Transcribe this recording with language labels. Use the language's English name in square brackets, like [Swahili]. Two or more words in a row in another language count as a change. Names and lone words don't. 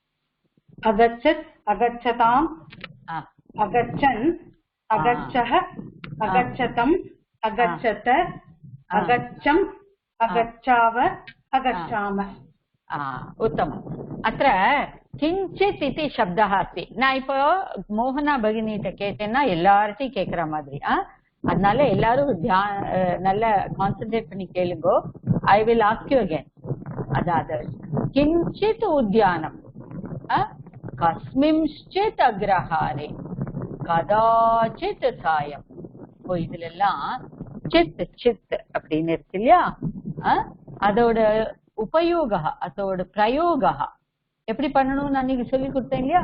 [Sanskrit] अगच्छताम्, अगच्छन्, अगच्छः, अगच्छतम्, अगच्छत, अगच्छम्, अगच्छाव, अगच्छाम। उत्तमम्। अत्र किञ्चित् इति शब्दः अस्ति. [Tamil] நான் இப்போ மோகனா பகினிட்ட கேட்டேன்னா எல்லார்ட்டையும் கேட்குற மாதிரி. அதனால எல்லாரும் நல்ல கான்சென்ட்ரேட் பண்ணி கேளுங்கோ. [English] I will ask you again. [Sanskrit] அதாவது किञ्चित् उद्यानम् कस्मिंश्चित् अग्रहारे कदाचित् सायम्. [Tamil] இப்போ இதுல எல்லாம் சித் சித் அப்படின்னு இருக்கு இல்லையா, அதோட உபயோக, அதோட பிரயோக எப்படி பண்ணணும்னு அன்னைக்கு சொல்லி கொடுத்தேன் இல்லையா.